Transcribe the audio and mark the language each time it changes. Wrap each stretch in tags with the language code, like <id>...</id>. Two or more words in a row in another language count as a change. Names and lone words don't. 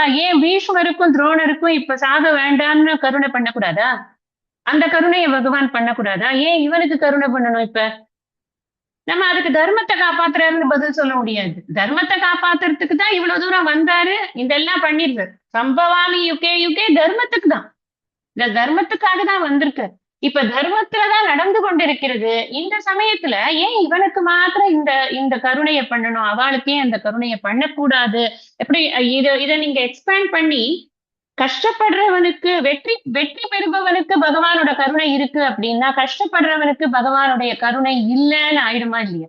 <ta>ஏன் பீஷ்மருக்கும், துரோணருக்கும் இப்ப சாக வேண்டாம்னு கருணை பண்ணக்கூடாதா? அந்த கருணைய பகவான் பண்ணக்கூடாதா? ஏன் இவனுக்கு கருணை பண்ணணும் இப்ப? நம்ம அதுக்கு தர்மத்த காப்பாத்துறாருன்னு பதில் சொல்ல முடியாது. தர்மத்த காப்பாத்துறதுக்கு தான் இவ்வளவு தூரம் வந்தாரு. இதெல்லாம் பண்ணிருக்காரு.</ta> <sa>सम्भवामि युगे युगे</sa> <ta>தர்மத்துக்கு தான். இந்த தர்மத்துக்காக தான் வந்திருக்காரு. இப்ப தர்மத்துல தான் நடந்து கொண்டிருக்கிறது. இந்த சமயத்துல ஏன் இவனுக்கு மாத்திரம் இந்த இந்த கருணைய பண்ணணும்? அவளுக்கு ஏன் அந்த கருணைய பண்ணக்கூடாது? எப்படி இத நீங்க எக்ஸ்பேண்ட் பண்ணி கஷ்டப்படுறவனுக்கு வெற்றி வெற்றி பெறுபவனுக்கு பகவானோட கருணை இருக்கு அப்படின்னா, கஷ்டப்படுறவனுக்கு பகவானுடைய கருணை இல்லன்னு ஆயிடுமா இல்லையா?</ta>